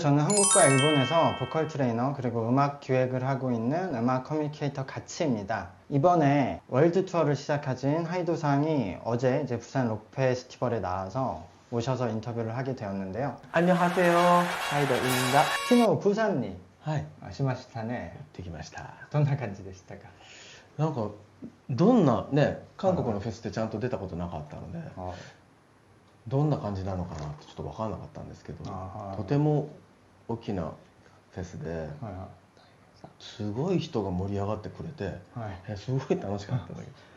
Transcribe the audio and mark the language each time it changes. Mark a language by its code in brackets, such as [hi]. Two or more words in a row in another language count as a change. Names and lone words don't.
[ko] 저는 한국과 일본에서 보컬 트레이너 그리고 음악 기획을 하고 있는 음악 커뮤니케이터 가치입니다. 이번에 월드 투어를 시작하신 하이도상이 어제 이제 부산 록 페스티벌에 나와서 오셔서 인터뷰를 하게 되었는데요. 안녕하세요. 하이더입니다. [ja] 昨日 부산にはい。しましたね。できました。どんな感じでしたか？なんかどんなね、韓国のフェスってちゃんと出たことなかったので、どんな感じなのかなってちょっと分からなかったんですけど、とても大きなフェスで、すごい人が盛り上がってくれて、すごい楽しかったんだけど。